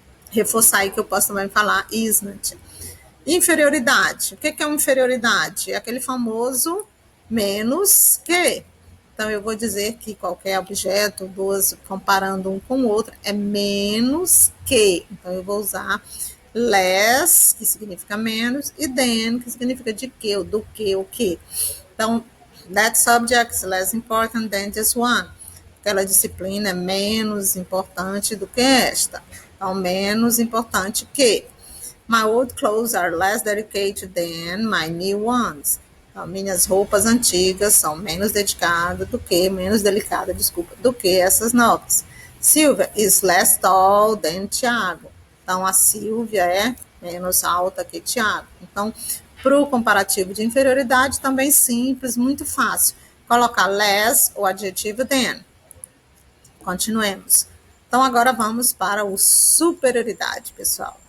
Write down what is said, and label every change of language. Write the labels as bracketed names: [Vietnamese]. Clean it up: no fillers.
[Portuguese] reforçar aí que eu posso também falar isn't. Inferioridade. O que é uma inferioridade? É aquele famoso menos que. Então, eu vou dizer que qualquer objeto, duas, comparando um com o outro, é menos que. Então, eu vou usar less, que significa menos, e than, que significa de que, ou do que, o que. [English] Então, that subject is less important than this one. [Portuguese] Aquela disciplina é menos importante do que esta. Então, menos importante que. [English] My old clothes are less dedicated than my new ones. [Portuguese] Então, minhas roupas antigas são menos dedicadas do que, menos delicadas, desculpa, do que essas novas. [English] Silvia is less tall than Tiago. [Portuguese] Então, a Silvia é menos alta que Tiago. Então, para o comparativo de inferioridade, também simples, muito fácil. Colocar less, o adjetivo than. Continuemos. Então, agora vamos para o superioridade, pessoal.